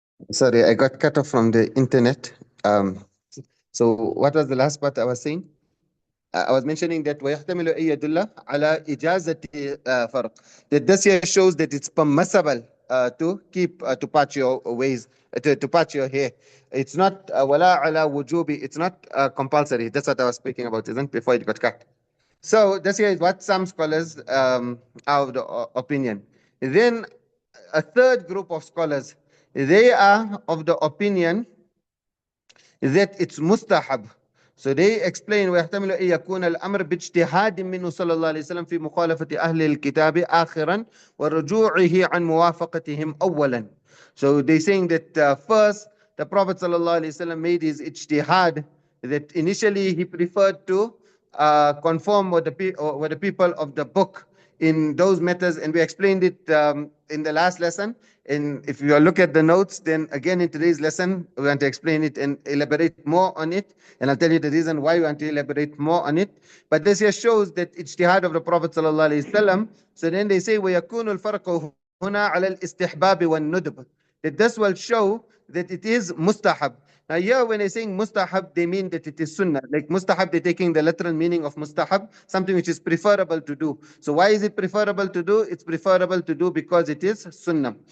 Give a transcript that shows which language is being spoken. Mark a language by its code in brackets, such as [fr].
[en] Sorry, I got cut off from the internet. So what was the last part I was saying? I was mentioning that [ar] ويحتمل أن يدل على إجازة فرق. [en] That this here shows that it's permissible to keep to patch your ways, to patch your hair. It's not [ar] ولا على وجوبي. [en] It's not compulsory. That's what I was speaking about, isn't it? Before it got cut. So this here is what some scholars are of the opinion. Then a third group of scholars, they are of the opinion that it's mustahab. So they explain [ar] ويحتمل أن يكون الأمر باجتهاد منه صلى الله عليه وسلم في مخالفة أهل الكتاب آخرا ورجوعه عن موافقتهم أولا. [en] So they saying that first the Prophet صلى الله عليه وسلم made his ijtihad, that initially he preferred to conform with the people of the book in those matters, and we explained it in the last lesson. And if you look at the notes, then again in today's lesson, we want to explain it and elaborate more on it. And I'll tell you the reason why we want to elaborate more on it. But this here shows that ijtihad of the Prophet ﷺ. So then they say, [ar] وَيَكُونُ الْفَرْقُ هُنَا عَلَى الْإِسْتِحْبَابِ وَالنُّدْبِ. [en] That this will show that it is mustahab. Now here when they're saying mustahab, they mean that it is sunnah. Like mustahab, they're taking the literal meaning of mustahab, something which is preferable to do. So why is it preferable to do? It's preferable to do because it is sunnah.